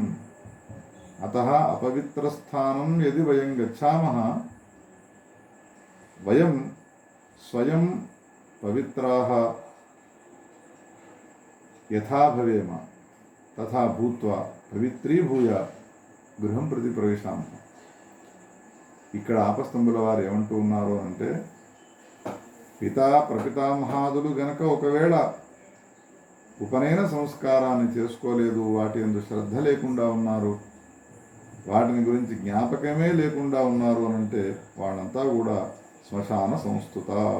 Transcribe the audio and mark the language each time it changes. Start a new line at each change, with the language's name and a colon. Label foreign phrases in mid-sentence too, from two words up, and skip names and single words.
Sanskrit: अतः अपवित्रस्थानं यदि वयं गच्छामः वयं स्वयं पवित्राः यथा भवेम तथा भूत्वा पवित्रीभूय గృహం ప్రతి ప్రవేశామः.
Telugu: ఇక్కడ ఆపస్తంభుల వారు ఏమంటూ ఉన్నారు అంటే ప్రపితామహాదులు గనక ఒకవేళ ఉపనయన సంస్కారాన్ని చేసుకోలేదు, వాటి యందు శ్రద్ధ లేకుండా ఉన్నారు, వాటిని గురించి జ్ఞాపకమే లేకుండా ఉన్నారు అని అంటే వాళ్ళంతా కూడా శ్మశాన సంస్థుత.